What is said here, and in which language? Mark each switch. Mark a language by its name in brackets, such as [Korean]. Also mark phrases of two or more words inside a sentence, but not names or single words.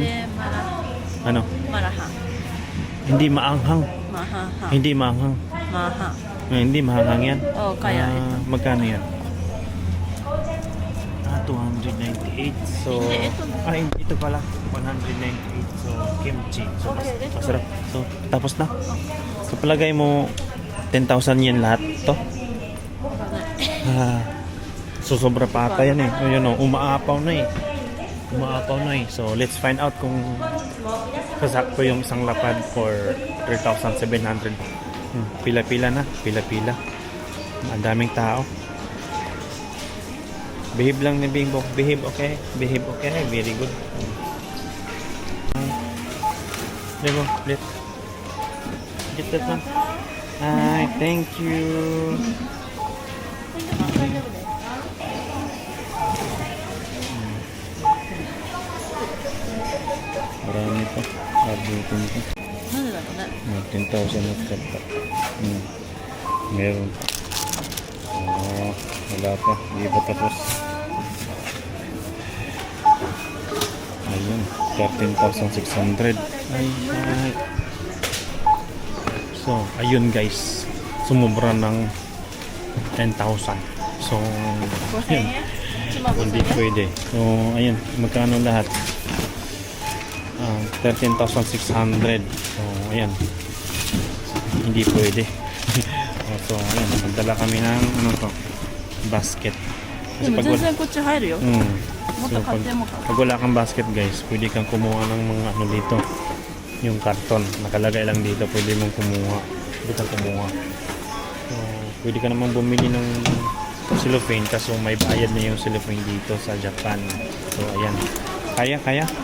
[Filipino] Ano? Marahang. Hindi maanghang. Mahahang. Hindi maanghang. Mahahang. Hindi maanghang yan. Oo, kaya ito. Magkano yan? 298. So, Hindi, ito. Ito pala. 198. So, kimchi. So, [English] Okay, let's go. [Filipino] masarap. So, tapos na. So, palagay mo 10,000 yen lahat to. So, sobra pa ata yan eh. Yun o, umaapaw na eh. So, [English] let's find out [Filipino] kung kasakto yung isang lapad for 3,700. Pila-pila na. Pila-pila. Ang daming tao. Behave lang ni Bimbo. [English] Behave, okay? Behave, okay? Very good. Bimbo, let's get that one. Hi, thank you. [Filipino] Marami pa. Abutin ko. [Japanese] なんでだろうね。 [Filipino] 10,000 na kata. Meron pa. Wala pa. Hindi pa tapos. Ayun. 13,600. Ay. So, ayun guys. Sumubra ng 10,000. So, yun. Hindi pwede. So, ayun. Magkano lahat? 13,600. So, ayan. Hindi pwede. So, ayan. Magdala kami ng ano to, basket. [Japanese] でも全然こっち入るよ。 Mm. もっと買っても買 [Filipino] Pag wala kang basket guys, pwede kang kumuha ng mga ano dito. Yung karton. Nakalagay lang dito. Pwede mong kumuha. Pwede kang kumuha. So, pwede ka naman bumili ng cellophane kaso may bayad na yung cellophane dito sa Japan. So, ayan. Kaya.